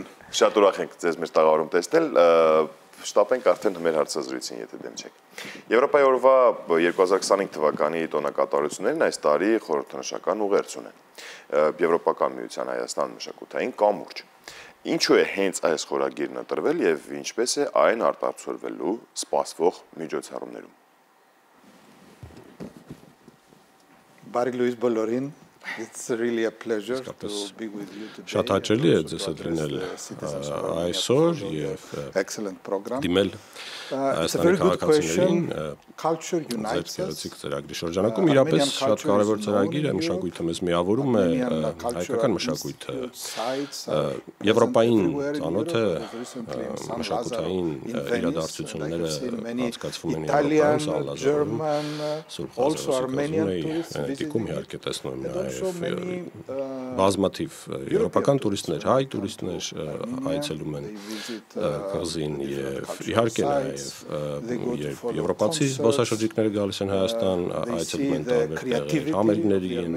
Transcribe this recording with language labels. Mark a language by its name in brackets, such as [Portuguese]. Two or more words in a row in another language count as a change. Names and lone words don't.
[Armenian] Շատ ուրախ ենք ձեզ մեր տաղավարում տեսնել։ Շտապենք արդեն մեր հարցազրույցին, եթե դեմ չեք։ Եվրոպայի օրվա 2025 թվականի տոնակատարություններն այս տարի խորհրդանշական ուղերձ ունեն։ Եվրոպական միության Հայաստան մշակութային կամուրջ։ Ինչու է հենց այս խորագիրն ընտրվել եւ ինչպես է այն արտացոլվելու սպասվող միջոցառումներում։ Բարի լույս բոլորին։ [English] It's really a pleasure to be with you today. [Armenian] Շատ հաճելի է ձեզ հետ լինել այսօր եւ [English] excellent program. [Armenian] Դիմել Հայաստանի քաղաքացիներին ծրագրի շրջանակում իրապես շատ կարևոր ծրագիր է, մշակույթը մեզ միավորում է, հայկական մշակույթը Եվրոպային ծանոթ է, մշակութային իրադարձությունները անցկացվում են Եվրոպայում, Սալազարում, Սուրբ Վենետիկում իհարկե տեսնում եմ բազմաթիվ եվրոպական տուրիստներ, հայ տուրիստներ այցելում են կղզին եւ իհարկե նաեւ եվրոպացի զբոսաշրջիկները գալիս են Հայաստան, այցելում են տարբեր համերգների